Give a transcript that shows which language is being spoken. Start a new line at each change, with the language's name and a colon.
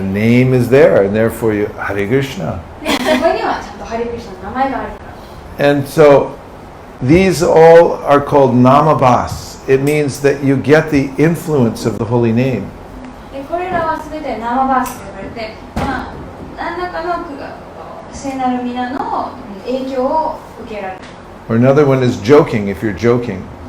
English: The name is there, and therefore you Hare Krishna.
Japanese: で、そこにはちゃんとハリクリシナの名前があるから。
English: And so these all are called namabhas. It means that you get the influence of the holy name.
Japanese: で、これらはすべてナマバースと呼ばれて、何らかの聖なる皆の影響を受けられる。
English: Or another one is joking, if you're joking.